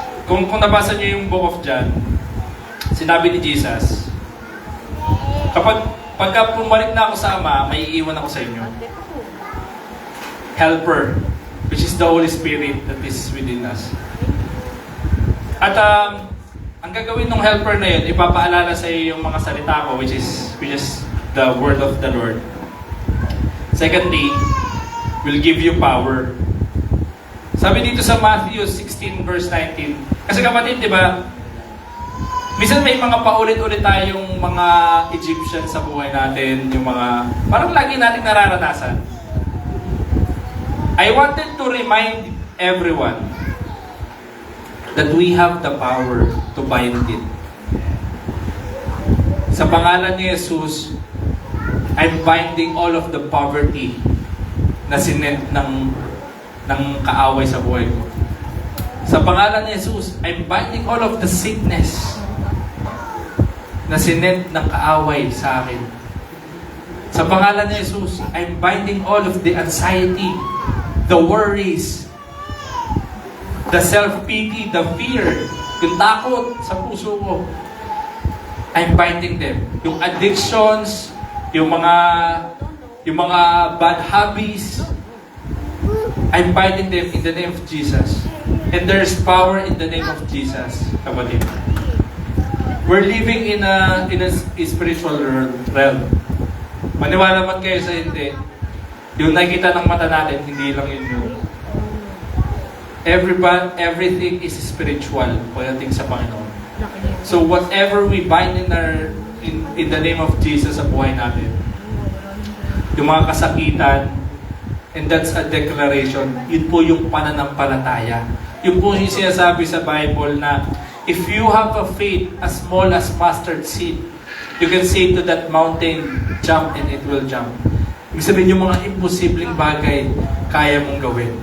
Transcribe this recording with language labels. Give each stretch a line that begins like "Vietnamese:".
Filipino: Kung nabasa niyo yung Book of John, sinabi ni Jesus, pagka pumalik na ako sa Ama, may iiwan ako sa inyo.
English: Helper, which is the Holy Spirit that is within us.
Filipino: At ang gagawin ng helper na yun, ipapaalala sa iyo yung mga salita ko,
English: which is the word of the Lord. Secondly, will give you power.
Filipino: Sabi dito sa Matthew 16 verse 19. Kasi kapatid, di ba? Minsan may mga paulit-ulit tayong mga Egyptian sa buhay natin, yung mga parang lagi nating nararanasan.
English: I wanted to remind everyone that we have the power to bind it.
Filipino: Sa pangalan ni Jesus,
English: I'm binding all of the poverty
Filipino: na sinend ng kaaway sa buhay ko. Sa pangalan ni Jesus,
English: I'm binding all of the sickness
Filipino: na sinend ng kaaway sa akin.
English: Sa pangalan ni Jesus, I'm binding all of the anxiety, the worries, the self-pity, the fear,
Filipino: yung takot sa puso ko.
English: I'm binding them. Yung addictions, yung mga bad habits, I'm binding them in the name of Jesus. And there's power in the name of Jesus, kapatid. We're living in a spiritual realm.
Filipino: Maniwala man kayo sa hindi, yung nakikita ng mata natin, hindi lang yun yung
English: everything is spiritual
Filipino: pagdating sa Panginoon.
English: So whatever we bind in the name of Jesus
Filipino: sa buhay natin, yung mga kasakitan,
English: and that's a declaration,
Filipino: yun po yung pananampalataya. Yun po yung sinasabi sa Bible na
English: if you have a faith as small as mustard seed, you can say to that mountain, jump and it will jump.
Filipino: Ibig sabihin yung mga imposibleng bagay, kaya mong gawin.